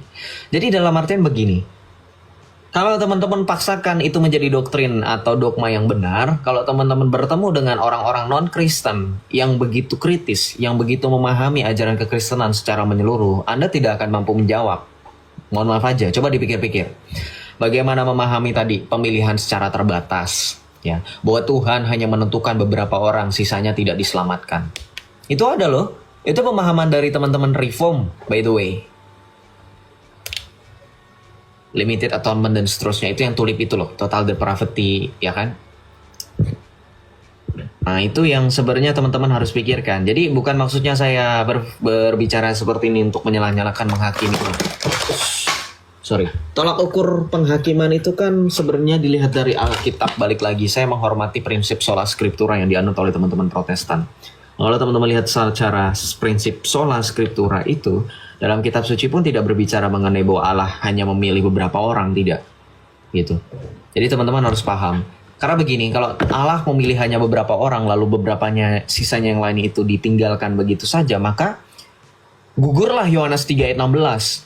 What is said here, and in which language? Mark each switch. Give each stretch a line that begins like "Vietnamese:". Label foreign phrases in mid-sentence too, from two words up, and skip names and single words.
Indonesian: Jadi dalam artian begini, kalau teman-teman paksakan itu menjadi doktrin atau dogma yang benar, kalau teman-teman bertemu dengan orang-orang non-Kristen yang begitu kritis, yang begitu memahami ajaran kekristenan secara menyeluruh, Anda tidak akan mampu menjawab. Mohon maaf aja, coba dipikir-pikir. Bagaimana memahami tadi pemilihan secara terbatas, ya, bahwa Tuhan hanya menentukan beberapa orang, sisanya tidak diselamatkan. Itu ada loh, itu pemahaman dari teman-teman Reform,
English: by the way. Limited atonement
Indonesian: dan seterusnya, itu yang tulip itu loh,
English: total depravity,
Indonesian: ya kan? Nah itu yang sebenarnya teman-teman harus pikirkan. Jadi bukan maksudnya saya berbicara seperti ini untuk menyalah-nyalakan, menghakimi. Sorry. Tolak ukur penghakiman itu kan sebenarnya dilihat dari Alkitab. Balik lagi, saya menghormati prinsip
Latin: sola scriptura
Indonesian: yang dianut oleh teman-teman Protestan. Kalau teman-teman lihat secara prinsip
Latin: sola scriptura
Indonesian: itu, dalam kitab suci pun tidak berbicara mengenai bahwa Allah hanya memilih beberapa orang, tidak. Gitu. Jadi teman-teman harus paham. Karena begini, kalau Allah memilih hanya beberapa orang, lalu beberapanya sisanya yang lain itu ditinggalkan begitu saja, maka gugurlah Yohanes 3 ayat 16.